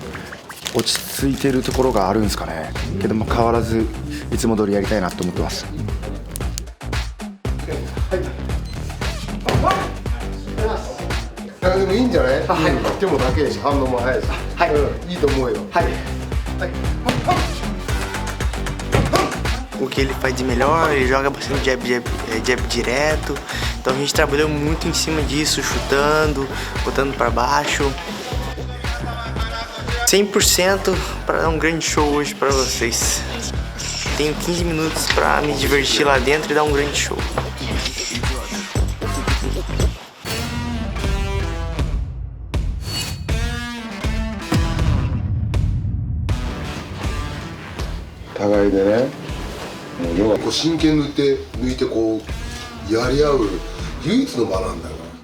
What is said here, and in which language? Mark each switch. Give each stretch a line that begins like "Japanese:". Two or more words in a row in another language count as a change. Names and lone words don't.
Japanese: 落ち着いてるところがあるんですかね。けども変わらずいつも通りやりたいなと思ってます。でもいいんじゃない？手もだけやし反応も早いし、いいと思うよ。
Portuguese: O que ele faz de melhor, ele joga bastante jab direto. Então a gente trabalhou muito em cima disso, chutando, botando para baixo. 100% para dar um grande show hoje para vocês. Tenho 15 minutos para me divertir lá dentro e dar um grande show.
Japanese: 互いでね、もう要はこう真剣抜いてこうやり合う唯一の場なんだよ。